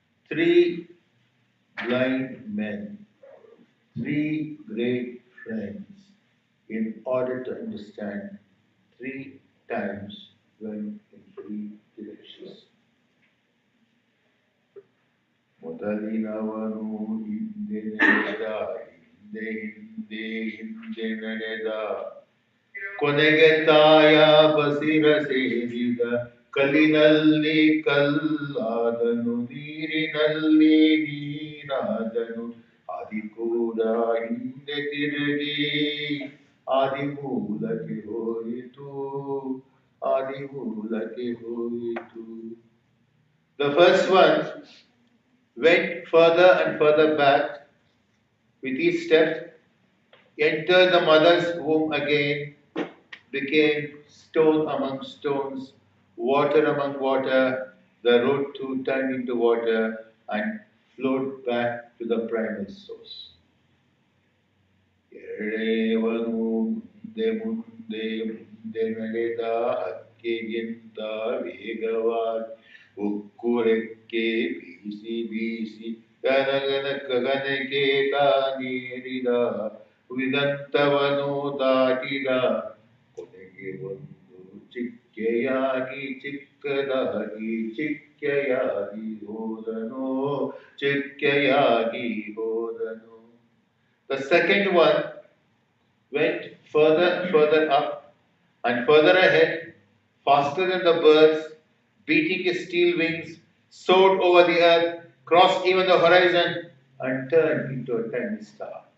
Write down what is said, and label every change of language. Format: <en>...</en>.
<en>Three blind men, three great friends, in order to understand three times went in three directions.</en> <kn>ಮೊದಲಿನವನು ಹಿಂದೆ ನಡೆದ, ಹಿಂದೆ ನಡೆದ, ಕೊನೆಗೆ ತಾಯ ಬಸಿರ ಸೇರಿದ. ಕಲ್ಲಿನಲ್ಲಿ ಕಲ್ಲಾದನು, ನೀರಿನಲ್ಲಿ ನೀರಾದನು. ಆದಿ ಕೂಡ ಹಿಂದೆ ತಿರುಗಿ ಆದಿಮೂಲಕ್ಕೆ ಹೋಯಿತು, ಆದಿಮೂಲಕ್ಕೆ ಹೋಯಿತು.</kn> <en>The first one went further and further back with each step, entered the mother's womb again, became stone among stones, water among water. The road too turned into water and flowed back to the primal source.</en> <kn>ಎರಡೇವನು ಮುಂದೆ ಮುಂದೆ ಮುಂದೆ ನಡೆದ, ಹಕ್ಕಿಗಿಂತ ವೇಗವಾಗಿ ಉಕ್ಕು ರೆಕ್ಕೆ ಬೀಸಿ ಬೀಸಿ ಗಗನಕ್ಕೆ ತಾನೇರಿದ. ಉಳಿದಂತವನು ದಾಟಿದ, ಕೊನೆಗೆ ಒಂದು ಚಿಕ್ಕೆಯಾಗಿ ಚಿಕ್ಕದಾಗಿ ಚಿಕ್ಕೆಯಾಗಿ ಹೋದನು, ಚಿಕ್ಕೆಯಾಗಿ ಹೋದನು.</kn> <en>The second one went further and further up and further ahead, faster than the birds, beating his steel wings, soared over the earth, crossed even the horizon, and turned into a tiny star.</en>